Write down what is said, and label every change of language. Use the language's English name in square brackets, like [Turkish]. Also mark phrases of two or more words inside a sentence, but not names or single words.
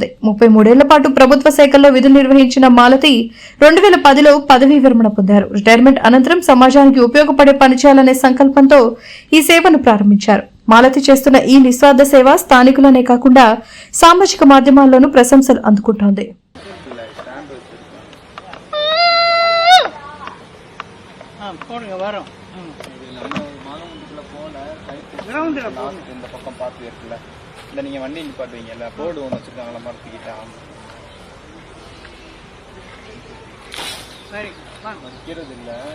[Telugu] 33 ఏళ్ల పాటు ప్రభుత్వ శాఖల్లో విధులు నిర్వహించిన మాలతి 2010లో పదవీ విరమణ పొందారు. రిటైర్మెంట్ అనంతరం సమాజానికి ఉపయోగపడే పని చేయాలనే సంకల్పంతో ఈ సేవను ప్రారంభించారు. మాలతి చేస్తున్న ఈ నిస్వార్థ సేవ స్థానికులనే కాకుండా సామాజిక మాధ్యమాల్లోనూ ప్రశంసలు అందుకుంటోంది. [Tamil] இந்த பக்கம் பார்த்து இருக்குல்ல, இந்த நீங்க வண்டி நிப்பாட்டுவீங்கல்ல, போர்டு ஒன்று வச்சிருக்காங்களா மரத்துக்கிட்ட, சரி வைக்கிறது இல்ல.